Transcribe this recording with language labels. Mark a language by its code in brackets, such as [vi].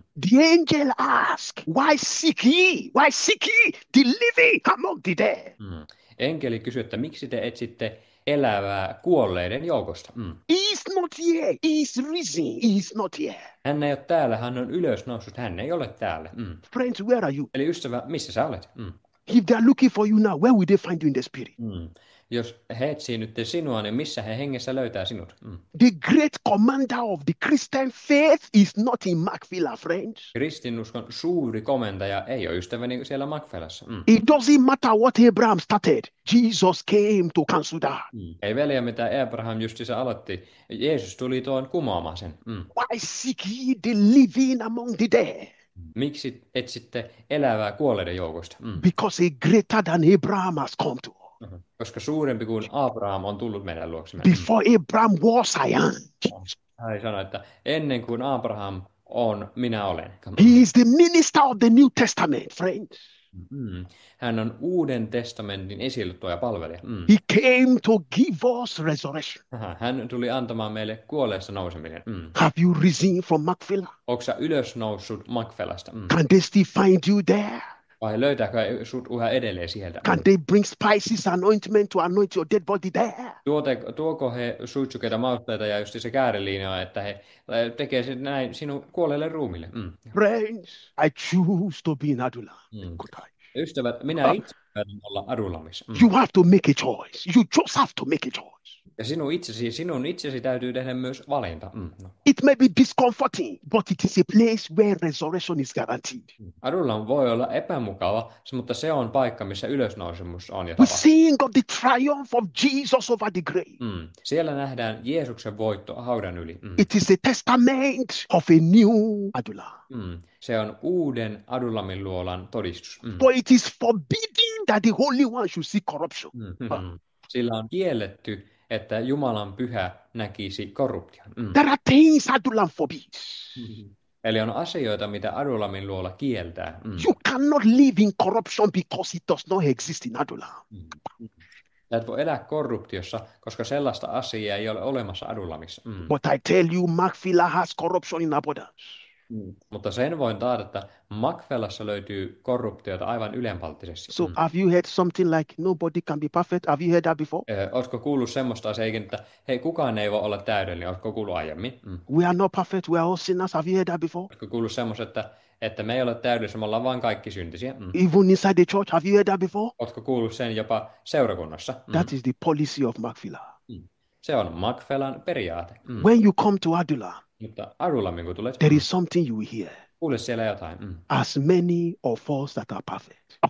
[en] The angel asked, why seek ye? Why seek ye the living among the dead? [fi] Enkeli kysyi, että miksi te etsitte elävää kuolleiden joukosta? [en] He is not here. He is risen. He is not here. [fi] Hän ei ole täällä, hän on ylösnoussut, hän ei ole täällä. [en] Friends, where are you? [fi] Eli ystävä, missä sä olet? [en] If they are looking for you now, where will they find you in the spirit? [fi] Jos he etsii nyt sinua, niin missä he hengessä löytää sinut? [en] The great commander of the Christian faith is not in Makfila, friends. [fi] Kristinuskon suuri komentaja ei ole ystäväni siellä Makfelassa. [en] It doesn't matter what Abraham started. Jesus came to cancel that. [fi] Ei väliä, mitä Abraham justiinsa aloitti. Jeesus tuli tuon kumoamaan sen. [en] Why seek ye the living among the dead? [fi] Miksi etsitte elävää kuolleiden joukosta? [en] Because a greater than Abraham has come to us. [fi] Koska suurempi kuin Abraham on tullut meidän luoksemme. [en] Before Abraham was, I am. [fi] Hän sanoi, että ennen kuin Abraham on, minä olen. [en] He is the minister of the New Testament, friends. [fi] Hän on Uuden testamentin esille ja palvelija. [en] He came to give us resurrection. [fi] Hän tuli antamaan meille kuolleesta nouseminen. [en] Have you risen from Makfila? [fi] Onko sä ylösnoussut Makfelasta? [en] Can they still find you there? [fi] Vai löytääkö sut yhä edelleen sieltä? [en] Can they bring spices, anointment to anoint your dead body there? [fi] Tuoko he suitsukeita, mausteita ja just se kääriliinoja, että he tekee sen näin sinun kuolleelle ruumille? [en] Friends, I choose to be in Adullam. [fi] Ystävät, minä itse päätän olla Adullamissa. [en] You have to make a choice. You just have to make a choice. [fi] Ja sinun itsesi täytyy tehdä myös valinta. [en] It may be discomforting, but it is a place where resurrection is guaranteed. [fi] Adullam voi olla epämukava, mutta se on paikka, missä ylösnousemus on. [en] We sing of the triumph of Jesus over the grave. [fi] Siellä nähdään Jeesuksen voitto haudan yli. [en] It is a testament of a new Adullam. [fi] Se on uuden Adullamin luolan todistus. [en] But it is forbidden that the Holy One should see corruption. [fi] Sillä on kielletty, että Jumalan pyhä näkisi korruption. [en] There are things Adullam forbids. [fi] Eli on asioita, mitä Adullamin luola kieltää. [en] You cannot live in corruption because it does not exist in Adullam. [fi] Sä et voi elää korruptiossa, koska sellaista asiaa ei ole olemassa Adullamissa. [en] But I tell you, Macphila has corruption in abundance. [fi] Mutta sen voin taata, että Macphelassa löytyy korruptiota aivan ylenpalttisesti. [en] So have you heard something like nobody can be perfect? Have you heard that before? [fi] Oletko kuullut semmoista asiaa, että hei, kukaan ei voi olla täydellinen? Oletko kuullut aiemmin? [en] We are not perfect, we are all sinners. Have you heard that before? [fi] Oletko kuullut semmoista, että me ei ole täydellisiä, me ollaan vaan kaikki syntisiä? [en] Even inside the church, have you heard that before? [fi] Oletko kuullut sen jopa seurakunnassa? [en] That is the policy of Macphila. [fi] Se on Macphelan periaate. [en] When you come to Adullam, [fi] Mutta Adullammin kun tulet, [en] there is something you will hear. [fi] kuule siellä jotain. [en] As many of us that are perfect.